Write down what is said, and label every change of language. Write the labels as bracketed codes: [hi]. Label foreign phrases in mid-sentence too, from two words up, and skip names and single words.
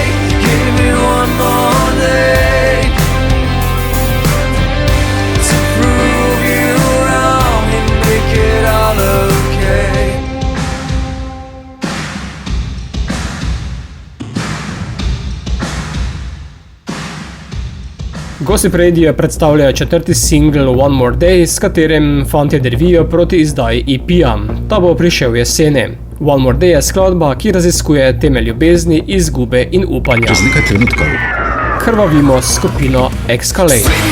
[en] Give me one more day to prove you wrong and make it all okay. [sl] Gossip Radio predstavlja četrti singl One More Day, s katerim fantje drvijo proti izdaji EP-ja. Ta bo prišel jeseni. One More Day je skladba, ki raziskuje teme ljubezni, izgube in upanja. Čez nekaj trenutkov Krvavimo s skupino Escalate.